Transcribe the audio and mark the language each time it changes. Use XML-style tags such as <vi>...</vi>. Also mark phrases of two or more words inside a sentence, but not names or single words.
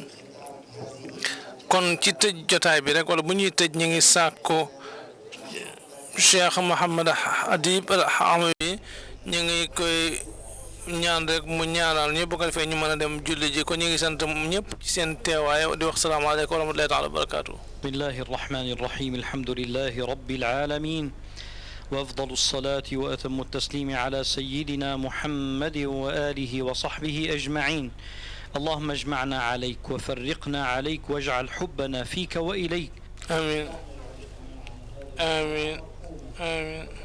<wo>kon ci tëj jotaay bi rek wala bu ñuy tëj ñu ngi sàkku Cheikh Mouhamed Adib Al-Hamawi ñu ngi koy ñaan rek mu ñaanal ñu bu ko defee ñu mën a dem julli ji kon ñu ngi sant ñëpp ci seen teewaay di wax</wo> <ar>السلام عليكم ورحمة الله تعالى وبركاته. بسم الله الرحمن الرحيم الحمد لله رب العالمين وأفضل الصلاة وأتم التسليم على سيدنا محمد وآله وصحبه أجمعين اللهم اجمعنا عليك وفرقنا عليك واجعل حبنا فيك وإليك آمين آمين آمين</ar>